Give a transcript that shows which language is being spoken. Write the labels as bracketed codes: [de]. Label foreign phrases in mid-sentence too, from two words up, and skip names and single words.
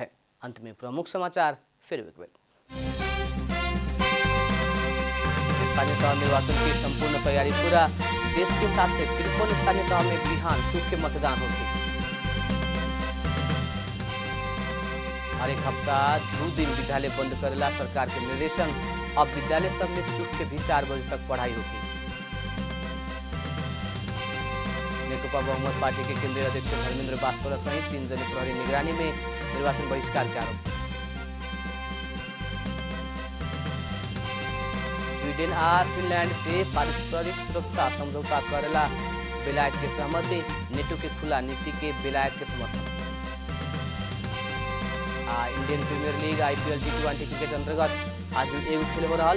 [bho] अंत में प्रमुख समाचार फिर एक बेर। स्थानीय तह निर्वाचन की संपूर्ण तैयारी पूरा। देश के 753 स्थानीय तह में बिहान सूख के मतदान होगी। हर एक हफ्ता 2 दिन विद्यालय बंद करेला सरकार के निर्देशन। अब विद्यालय सब में सूख के भी 4 बजे तक पढ़ाई होगी। नेकपा बहुमत पार्टी के केंद्रीय अध्यक्ष धर्मेंद्र बास्तोला सहित 3 जने प्रहरी निगरानी में निर्वाचन बहिष्कार के आरोप। स्वीडन और फिनलैंड से पारस्परिक सुरक्षा समझौता करेला बेलायत के सहमति। नेटो के खुला नीति के बेलायत के समर्थन। इंडियन प्रीमियर लीग IPL T20 क्रिकेट अंतर्गत आज एगो खेल हो रहा।